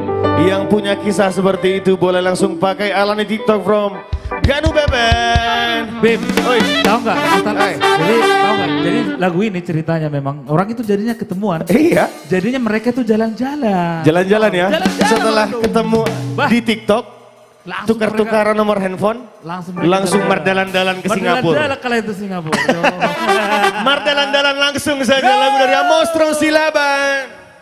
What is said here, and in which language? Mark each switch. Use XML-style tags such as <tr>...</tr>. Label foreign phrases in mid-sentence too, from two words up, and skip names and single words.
<id>Yang punya kisah seperti itu boleh langsung pakai Alani TikTok from Ganu Beben. Bim, Oi, tahu nggak? Hai. Jadi tahu nggak? Jadi lagu ini ceritanya memang orang itu jadinya ketemuan. Iya, Jadinya mereka tuh jalan-jalan. jalan-jalan ya. Jalan-jalan Setelah tuh. ketemu Bah. di TikTok, Langsung tukar-tukaran nomor handphone, langsung mardalan-dalan ke Singapura. Mardalan kala itu Singapura. Mardalan-dalan langsung saja lagu dari Amostro Silaban.</id>